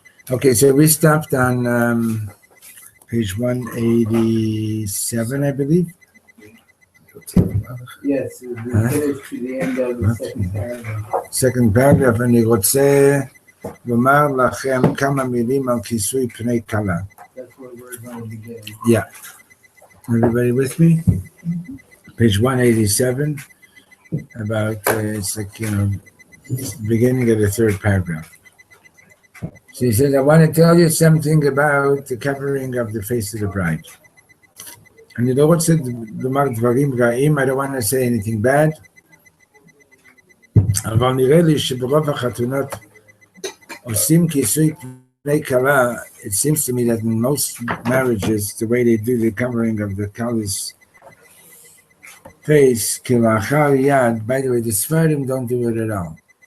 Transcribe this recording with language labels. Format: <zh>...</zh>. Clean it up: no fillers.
<en>Okay, so we stopped on page 187, I believe. Yes, we finished to the end of the second paragraph. Second paragraph,</en> <he>אני רוצה לומר לכם כמה מילים על כיסוי פני כלה.</he> <en>That's where we're going to begin. Yeah. Everybody with me? Page 187, about, it's like, beginning of the third paragraph. So he says, I want to tell you something about the covering of the face of the bride. And you know what said</en> <he>לומר דברים רעים?</he> <en>I don't want to say anything bad.</en> <he>אבל נראה לי שברוב החתונות עושים כיסוי פני כלה.</he> <en>It seems to me that in most marriages, the way they do the covering of the kala's face,</en> <he>כלאחר יד,</he> <en>by the way, the Sfarim don't do it at all.</en>